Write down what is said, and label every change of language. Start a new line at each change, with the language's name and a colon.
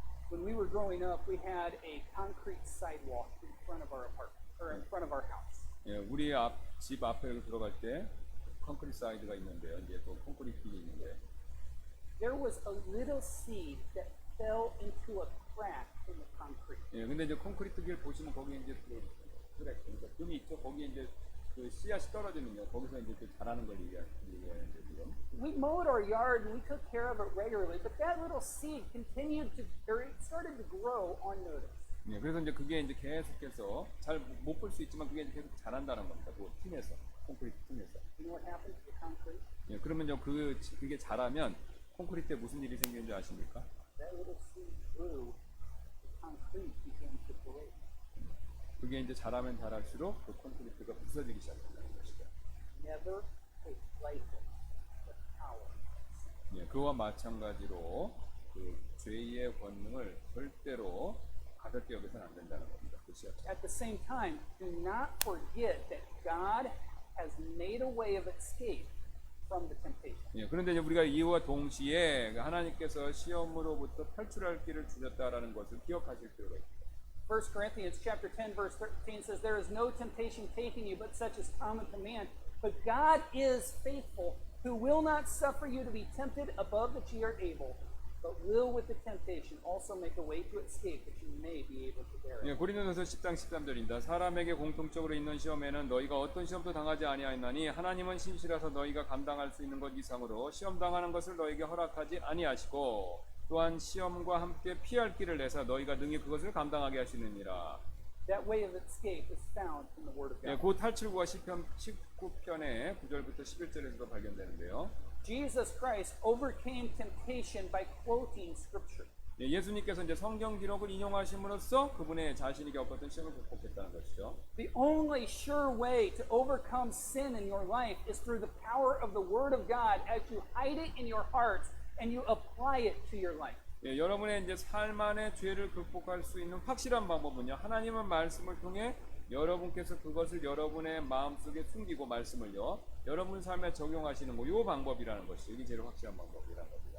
English: When we were growing up, we had a concrete sidewalk in front of our apartment, or in front of our house.
Korean: 예, 우리 집 앞에 들어갈 때 콘크리트 사이드가 있는데요. 이제 또 콘크리트 길이 있는데
English: There was a little seed that fell into a crack in the concrete.
Korean: 예, 근데 이제 콘크리트 길 보시면 거기 이제 그러니까 금이 있죠. 거기에 이제 그 씨앗이 떨어지면요. 거기서 이제 자라는 걸 얘기하는데 지금.
English: We mowed our yard and we took care of it regularly, but that little seed continued to, or it started to grow unnoticed.
Korean: 예, 그래서 이제 그게 이제 계속해서 잘 못 볼 수 있지만 그게 이제 계속 자란다는 겁니다. 그 틈에서 콘크리트 틈에서.
English: You know what happened to the concrete?
Korean: 예, 그러면요 그게 자라면 콘크리트에 무슨 일이 생기는지 아십니까?
English: That little seed grew, the concrete began to break.
Korean: 그게 이제 자라면 자랄수록 그 콘크리트가 부서지기 시작한다는 것이죠.
English: Never take lightly the power of sin.
Korean: 예, 그와 마찬가지로 그 죄의 권능을 절대로 가볍게 여기서는 안 된다는 겁니다. 그 씨앗.
English: At the same time, do not forget that God has made a way of escape from the temptation.
Korean: 예, 그런데 이제 우리가 이와 동시에 하나님께서 시험으로부터 탈출할 길을 주셨다라는 것을 기억하실 필요가 있습니다.
English: 1 Corinthians chapter 10 verse 13 says, There is no temptation taking you but such as common to man, but God is faithful, who will not suffer you to be tempted above that ye are able, but will with the temptation also make a way to escape that you may be able to bear it.
Korean: 예, 고린도전서 10장 13절입니다. 사람에게 공통적으로 있는 시험에는 너희가 어떤 시험도 당하지 아니하였나니 하나님은 신실하사 너희가 감당할 수 있는 것 이상으로 시험 당하는 것을 너희에게 허락하지 아니하시고 또한 시험과 함께 피할 길을 내사 너희가 능히 그것을 감당하게 하시느니라.
English: That way of escape is found in the Word of
Korean: 예,
English: God.
Korean: 그 탈출구가 시편 19편의 9절부터 11절에서도 발견되는데요.
English: Jesus Christ overcame temptation by quoting Scripture.
Korean: 예, 예수님께서 이제 성경 기록을 인용하심으로써 그분의 자신이 겪었던 시험을 극복했다는 것이죠.
English: The only sure way to overcome sin in your life is through the power of the Word of God as you hide it in your hearts and you apply it to your life.
Korean: 예, 여러분의 이제 삶 안에 죄를 극복할 수 있는 확실한 방법은요. 하나님의 말씀을 통해 여러분께서 그것을 여러분의 마음속에 숨기고 말씀을요. 여러분 삶에 적용하시는 거, 요 방법이라는 것이 이게 제일 확실한 방법이라는 겁니다.